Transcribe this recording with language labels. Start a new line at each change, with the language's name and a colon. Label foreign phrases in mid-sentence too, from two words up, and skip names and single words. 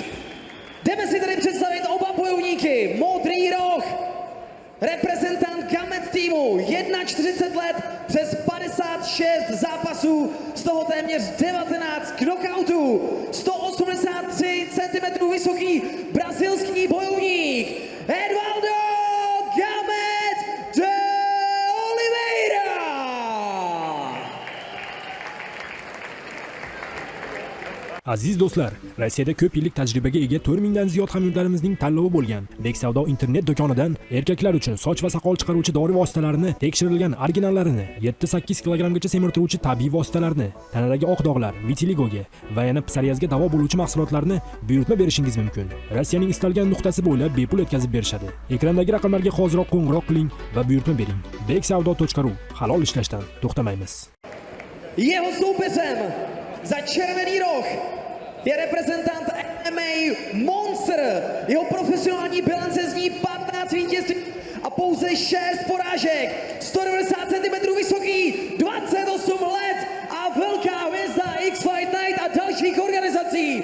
Czech: Jdeme si tady představit oba bojovníky. Modrý roh, reprezentant Gamet týmu, 41 let, přes 56 zápasů, z toho téměř 19 knockoutů, 183 cm vysoký brazilský bojovník Eduardo Gamet de Oliveira.
Uzbek: Aziz do'stlar, Rossiyada ko'p yillik tajribaga ega 4000 dan ziyod hamyurtlarimizning tanlovi bo'lgan Beksavdo internet do'konidan erkaklar uchun soch va soqol chiqaruvchi dori vositalarini, tekshirilgan originallarini, 7-8 kilogramgacha semirtiruvchi tabiiy vositalarni, tanadagi oq dog'lar, vitiligoga va yana psoriazga davo bo'luvchi mahsulotlarni buyurtma berishingiz mumkin. Rossiyaning istalgan nuqtasi bo'ylab bepul yetkazib berishadi. Ekrandagi raqamlarga hoziroq qo'ng'iroq qiling va buyurtma bering. beksavdo.ru. Halol ishlashdan to'xtamaymiz.
Czech: Jeho soupeřem za červený roh je reprezentant MMA Monster. Jeho profesionální bilance zní 15 vítězství a pouze 6 porážek. 190 cm vysoký, 28 let a velká hvězda X-Fight Night a dalších organizací.